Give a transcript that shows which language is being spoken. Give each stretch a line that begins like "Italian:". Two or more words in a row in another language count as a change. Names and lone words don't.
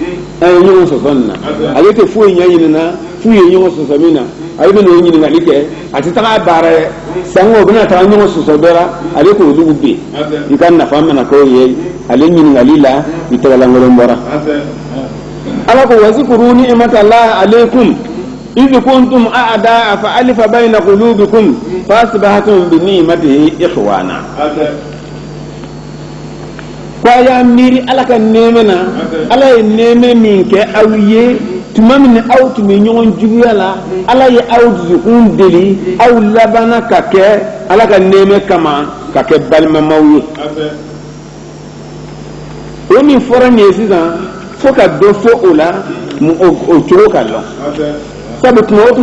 Bambara: ale tɛ foyi ɲɛ ɲinina f'u ye ɲɔgɔn sɔsɔ min na ale bɛ n'o ɲiningali kɛ a tɛ taga baara ye sango o bɛna taga ɲɔgɔn sɔsɔ dɔ la ale k'o dugu ben i ka nafa mana k'o ye ale ɲiningali la i tɛgɛlankolon bɔra ala ko
Arabic: واذكروا نعمة الله عليكم إذ كنتم أعداء فألف بين قلوبكم فأصبحتم بنعمته إخوانا
Bambara: kwaya miri ala ka neme na ala ye neme min kɛ aw ye tuma min aw tun bɛ ɲɔgɔn juguya la ala ye aw dusukun deli aw labana ka kɛ ala ka neme kama ka kɛ balimamaw ye o min fɔra nin ye sisan fo ka dɔ fɔ o la o cogo ka dɔn sabu tuma o tuma